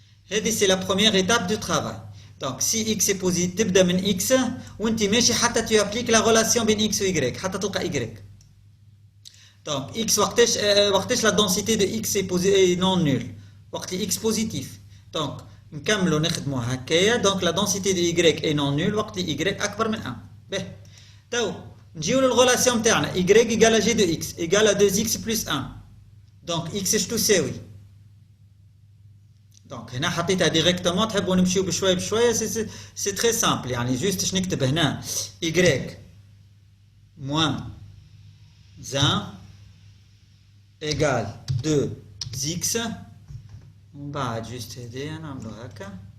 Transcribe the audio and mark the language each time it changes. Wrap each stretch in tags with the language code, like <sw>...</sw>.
<fr>هذه c'est la première étape du travail. Donc si x est positif,</fr> <ar>تبدا من x وانت ماشي حتى</ar> <fr>tu appliques la relation بين x و y حتى تلقى y. Donc x وقتاش la densité de x est non nulle وقت x positif.</fr> <ar>Donc نكملوا نخدموا هكايا.</ar> <fr>Donc la densité de y est non nulle وقت y اكبر من 1.</fr> <ar>باهي تو نجيو للرelation نتاعنا</ar> <fr>y égale à g de x égale à 2x plus 1.</fr> <ar>Donc x اش تساوي. Donc هنا حطيتها directement. تحبوا نمشيو بشويه بشويه.</ar> <fr>C'est très simple.</fr> <ar>يعني juste باش نكتب هنا y moins 1 égale 2x. ومن بعد juste هذه نعملو هكا.</ar>